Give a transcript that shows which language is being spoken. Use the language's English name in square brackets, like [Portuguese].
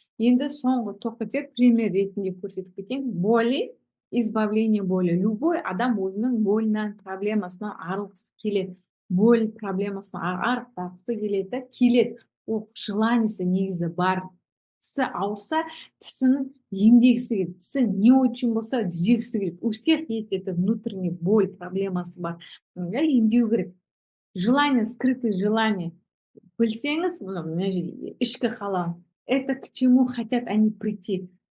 [Kazakh] Енді соңғы тоқетер пример ретінде көрсетіп кетейін. [Russian] Боли, избавление боли. [Kazakh] Любой адам өзінің болынан, проблемасынан арылғысы келеді. Боль проблемасын арықтағысы келеді, келеді. Ол желаниесі негізі бар. Тісі ауырса, тісінің емдегісі келеді. Тісі [Russian] не очень [Kazakh] болса, түзегісі келеді. [Russian] У всех есть это внутренний боль, [Kazakh] проблемасы бар. Емдеу керек. [Russian] Желание, скрытые желания. [Kazakh] Білсеңіз, мына жерде ішкі қалау. [Russian] Это к чему хотят они прийти?